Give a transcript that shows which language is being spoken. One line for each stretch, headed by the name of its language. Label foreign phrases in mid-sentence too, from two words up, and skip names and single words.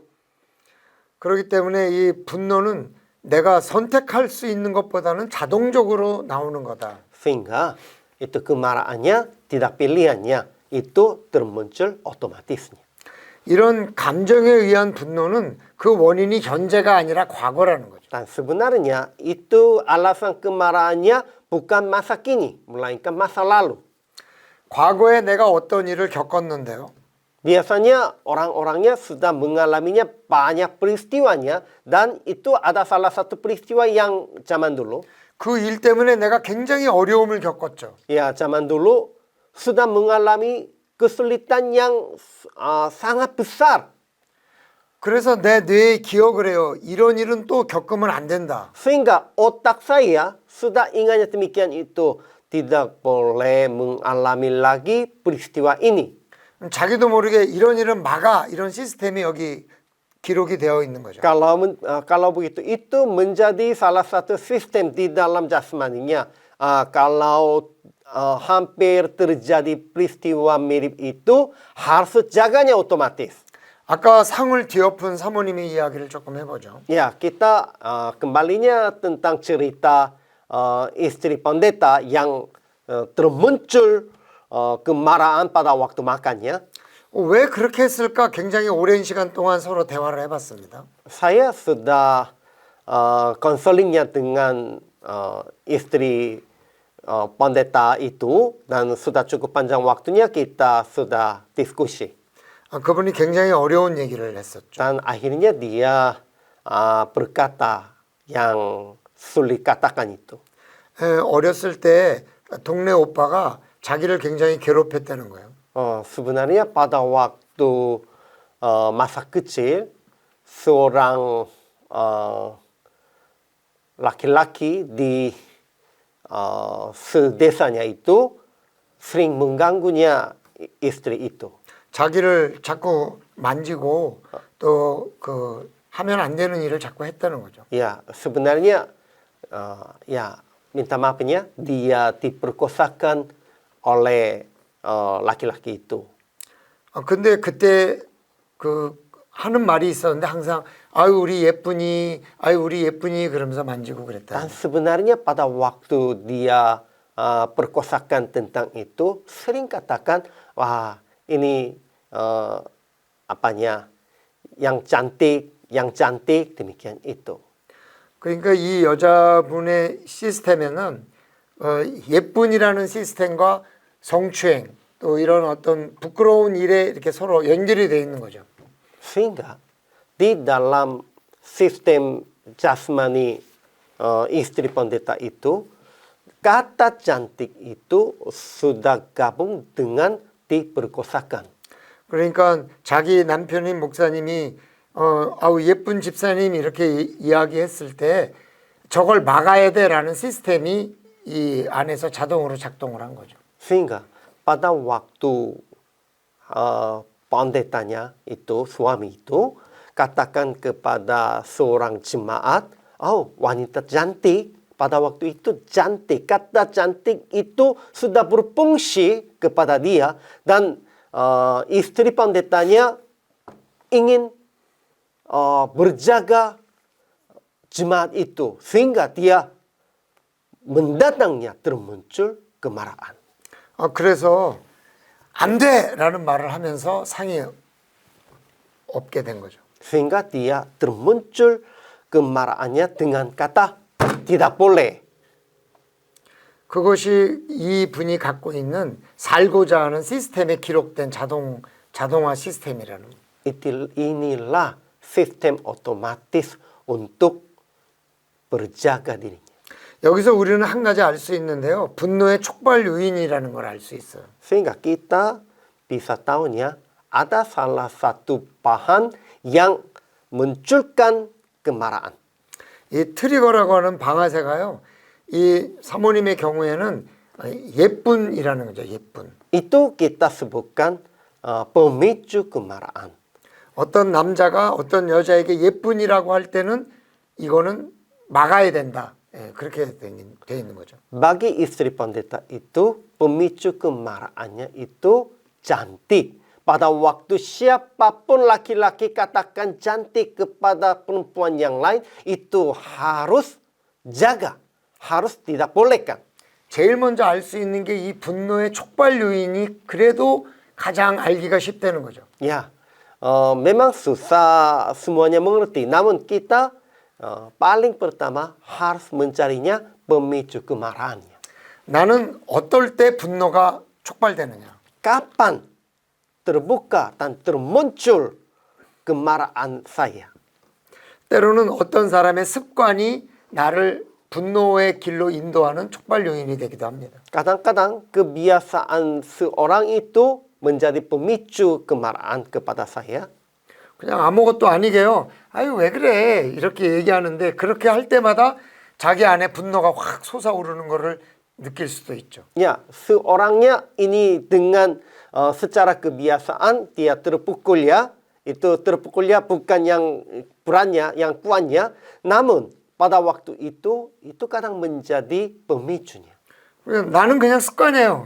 Korean: 그렇기 때문에 이 분노는 내가 선택할 수 있는 것보다는 자동적으로 나오는 거다.
Indonesian: Sehingga itu kemarahannya tidak pilihannya, itu termuncul otomatisnya.
Korean: 이런 감정에 의한 분노는 그 원인이 현재가 아니라 과거라는 거죠.
Indonesian: Dan sebenarnya itu alasan kemarahannya bukan masa kini, melainkan masa lalu.
Korean: 과거에 내가 어떤 일을 겪었는데요.
Indonesian: Biasanya orang-orangnya sudah mengalaminya banyak peristiwanya dan itu ada salah satu peristiwa yang zaman dulu.
Korean: 그 일 때문에 내가 굉장히 어려움을 겪었죠.
Indonesian: Ya, zaman dulu sudah mengalami kesulitan yang sangat besar.
Korean: 그래서 내 뇌에 기억을 해요. 이런 일은 또 겪으면 안 된다.
Indonesian: Sehingga otak saya sudah ingatnya demikian itu. Tidak boleh mengalami lagi peristiwa ini.
Korean: 자기도 모르게 이런 막아 이런 시스템이 여기 기록이 되어 있는 거죠.
Indonesian: Kalau begitu itu menjadi salah satu sistem di dalam jasmaninya. Kalau hampir terjadi peristiwa mirip itu harus jaganya otomatis.
Korean: 아까 상을 뒤엎은 사모님의 이야기를 조금 해보죠.
Indonesian: Ya, kita kembalinya tentang cerita istri pendeta yang termuncul kemarahan pada waktu makannya.
Korean: 왜 그렇게 했을까? 굉장히 오랜 시간 동안 서로 대화를 해봤습니다.
Indonesian: Saya sudah konselingnya dengan istri pendeta itu dan sudah cukup panjang waktunya kita sudah diskusi.
Korean: 그분이 굉장히 어려운 얘기를 했었죠.
Indonesian: Dan akhirnya dia berkata yang sulit katakan itu.
Korean: 어렸을 때 동네 오빠가 자기를 굉장히 괴롭혔다는 거예요.
Indonesian: Sebenarnya pada waktu masa kecil seorang laki-laki di sedesanya itu sering mengganggunya istri itu.
Korean: 자기를 자꾸 만지고 또 그 하면 안 되는 일을 자꾸 했다는 거죠.
Indonesian: Ya, sebenarnya ya minta maafnya dia diperkosakan oleh laki-laki itu.
Korean: 근데 그때 그 하는 말이 있었는데 항상 아유 우리 예쁜이 그러면서 만지고 그랬다.
Indonesian: Dan sebenarnya pada waktu dia perkosakan tentang itu sering katakan wah ini apanya yang cantik demikian itu.
Korean: 그러니까 이 여자분의 시스템에는 예쁜이라는 시스템과 성추행 또 이런 어떤 부끄러운 일에 이렇게 서로 연결이 되어 있는 거죠.
Indonesian: Sehingga di dalam sistem jasmani istri pendeta itu kata cantik itu sudah gabung dengan diperkosakan.
Korean: 그러니까 자기 남편인 목사님이 아우 예쁜 집사님 이렇게 이야기했을 때 저걸 막아야 돼라는 시스템이 이 안에서 자동으로 작동을 한 거죠.
Indonesian: Sehingga pada waktu pendetanya itu suami itu katakan kepada seorang jemaat, oh wanita cantik pada waktu itu cantik, kata cantik itu sudah berfungsi kepada dia dan istri pendetanya ingin berjaga jemaat itu sehingga dia mendatangnya termuncul kemarahan.
Korean: 그래서 안 돼라는 말을 하면서 상이 없게 된 거죠.
Indonesian: Sehingga dia termuncul kemarahannya dengan kata tidak boleh.
Korean: 그것이 이 분이 갖고 있는 살고자 하는 시스템에 기록된 자동화 시스템이라는 거예요.
Indonesian: Inilah sistem otomatis untuk berjaga dirinya.
Korean: 여기서 우리는 한 가지 알 수 있는데요. 분노의 촉발 요인이라는 걸 알 수 있어요.
Indonesian: Sehingga kita bisa tahunya ada salah satu bahan yang munculkan kemarahan.
Korean: 이 트리거라고 하는 방아쇠가요. 이 사모님의 경우에는 예쁜이라는 거죠. 예쁜.
Indonesian: Itu kita sebutkan pemicu kemarahan.
Korean: 어떤 남자가 어떤 여자에게 예쁜이라고 할 때는 이거는 막아야 된다. 그렇게 돼 있는 거죠.
Indonesian: Bagi istri pendeta itu pemicu kemarahannya itu cantik. Pada waktu siapapun laki-laki katakan cantik kepada perempuan yang lain itu harus jaga, harus tidak bolehkan.
Korean: 제일 먼저 알 수 있는 게 이 분노의 촉발 요인이 그래도 가장 알기가 쉽다는 거죠.
Indonesian: Ya, memang susah semuanya mengerti. Namun kita paling pertama harus mencarinya pemicu kemarahannya.
Korean: 나는 어떨 때 분노가 촉발되느냐?
Indonesian: Kapan terbuka dan termuncul kemarahan saya?
Korean: 때로는 어떤 사람의 습관이 나를 분노의 길로 인도하는 촉발 요인이 되기도 합니다.
Indonesian: Kadang-kadang kebiasaan seorang itu menjadi pemicu kemarahan kepada saya.
Korean: 그냥 아무것도 아니게요. 아유 왜 그래 이렇게 얘기하는데 그렇게 할 때마다 자기 안에 분노가 확 솟아오르는 거를 느낄 수도 있죠.
Indonesian: Ya, seorangnya ini dengan secara kebiasaan dia terpukul ya. Itu terpukul ya bukan yang beratnya, yang kuatnya. Namun pada waktu itu kadang menjadi pemicunya.
Korean: 나는 그냥 습관이에요.